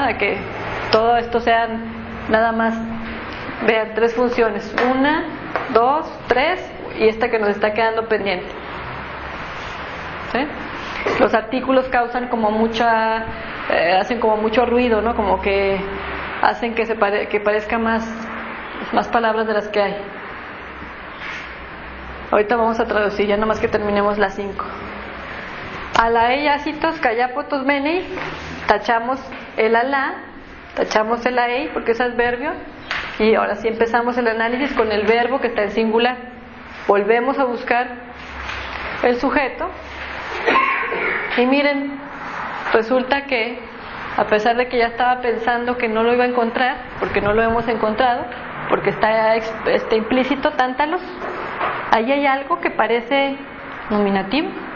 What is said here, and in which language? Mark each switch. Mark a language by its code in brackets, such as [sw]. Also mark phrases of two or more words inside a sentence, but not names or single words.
[es] A que todo esto sean nada más, vean, 3 funciones, 1, 2, 3 y esta que nos está quedando pendiente, ¿sí? Los artículos causan como hacen como mucho ruido, ¿no? Como que hacen que parezca más palabras de las que hay. Ahorita vamos a traducir, ya nomás que terminemos las 5. Alaeyacitos, callapotos, menei, tachamos el alá, tachamos el aei porque es adverbio, y ahora sí empezamos el análisis con el verbo que está en singular. Volvemos a buscar el sujeto y miren, resulta que a pesar de que ya estaba pensando que no lo iba a encontrar, porque no lo hemos encontrado, porque está implícito, tántalos, ahí hay algo que parece nominativo.